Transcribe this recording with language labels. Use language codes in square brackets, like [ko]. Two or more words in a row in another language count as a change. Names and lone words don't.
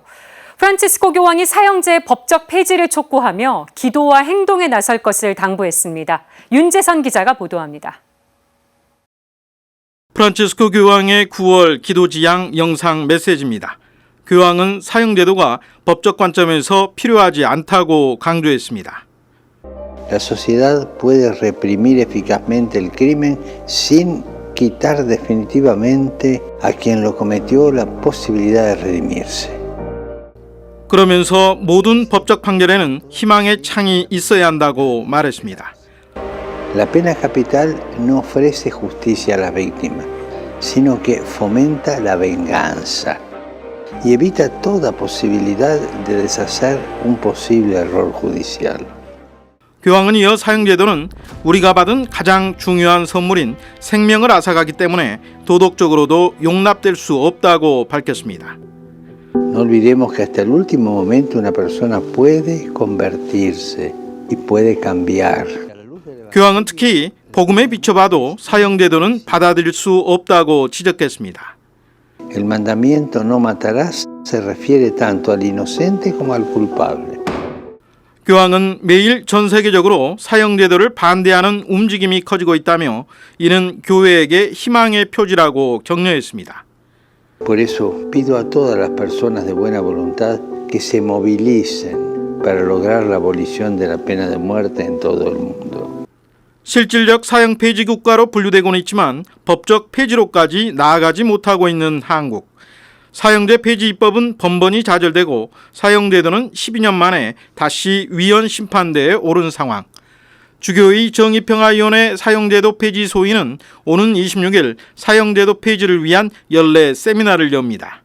[ko] 프란치스코 교황이 사형제의 법적 폐지를 촉구하며 기도와 행동에 나설 것을 당부했습니다. 윤재선 기자가 보도합니다. 프란치스코 교황의 9월 기도지향 영상 메시지입니다. 교황은 사형제도가 법적 관점에서 필요하지 않다고 강조했습니다. [es] La sociedad puede reprimir eficazmente el crimen sin quitar definitivamente a quien lo cometió la posibilidad de redimirse. [ko] 그러면서 모든 법적 판결에는 희망의 창이 있어야 한다고 말했습니다. [es] La pena capital no ofrece justicia a la víctima, sino que fomenta la venganza y evita toda posibilidad de deshacer un posible error judicial. [ko] 교황은 이어 사형제도는 우리가 받은 가장 중요한 선물인 생명을 앗아가기 때문에 도덕적으로도 용납될 수 없다고 밝혔습니다. [es] No olvidemos que hasta el último momento una persona puede convertirse y puede cambiar. [ko] 교황은 특히 복음에 비춰봐도 사형제도는 받아들일 수 없다고 지적했습니다. [es] El mandamiento no matarás se refiere tanto al inocente como al culpable. [ko] 교황은 매일 전 세계적으로 사형제도를 반대하는 움직임이 커지고 있다며 이는 교회에게 희망의 표지라고 격려했습니다. [es] Por eso pido a todas las personas de buena voluntad que se movilicen para lograr la abolición de la pena de muerte en todo el mundo. [ko] 실질적 사형 폐지 국가로 분류되고는 있지만 법적 폐지로까지 나아가지 못하고 있는 한국. 사형제 폐지 입법은 번번이 좌절되고 사형제도는 12년 만에 다시 위헌 심판대에 오른 상황. 주교의 정의평화위원회 사형제도 폐지 소위는 오는 26일 사형제도 폐지를 위한 연례 세미나를 엽니다.